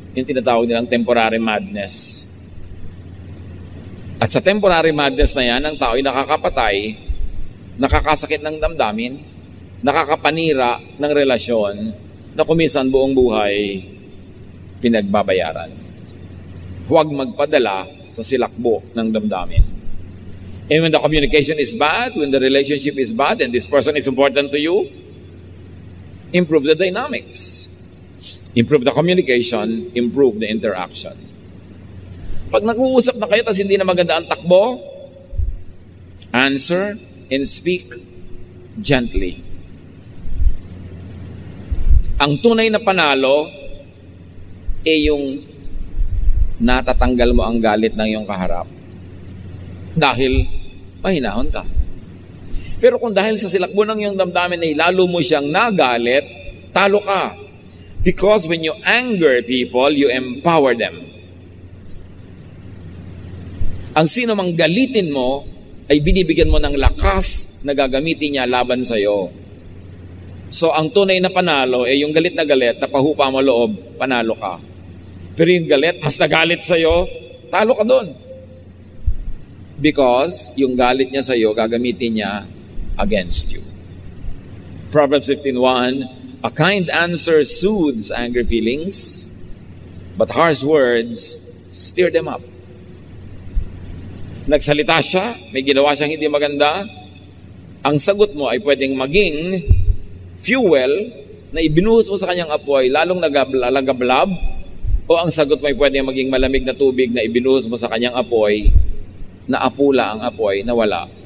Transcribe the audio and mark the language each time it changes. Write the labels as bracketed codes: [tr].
[tl] Yung tinatawag nilang temporary madness. At sa temporary madness na yan, ang tao ay nakakapatay, nakakasakit ng damdamin, nakakapanira ng relasyon na kuminsan buong buhay pinagbabayaran. Huwag magpadala sa silakbo ng damdamin. [en] And when the communication is bad, when the relationship is bad, and this person is important to you, improve the dynamics. Improve the communication, improve the interaction. [tl] Pag nag-uusap na kayo tapos hindi na maganda ang takbo, [en] answer and speak gently. [tl] Ang tunay na panalo ay yung natatanggal mo ang galit ng iyong kaharap dahil mahinahon ka. Pero kung dahil sa silakbo ng iyong damdamin ay lalo mo siyang nagalit, talo ka. [en] Because when you anger people, you empower them. [tl] Ang sino mang galitin mo, ay binibigyan mo ng lakas na gagamitin niya laban sa iyo. So, ang tunay na panalo ay yung galit na galit, napahupa mo loob, panalo ka. Pero yung galit, mas nagalit sa iyo, talo ka doon. Because yung galit niya sa iyo, gagamitin niya [en] against you. Proverbs 15:1, a kind answer soothes angry feelings, but harsh words stir them up. [tl] Nagsalita siya, may ginawa siyang hindi maganda, ang sagot mo ay pwedeng maging fuel na ibinuhos mo sa kanyang apoy, lalong nagagablab, o ang sagot mo ay pwedeng maging malamig na tubig na ibinuhos mo sa kanyang apoy, na apula ang apoy, na wala.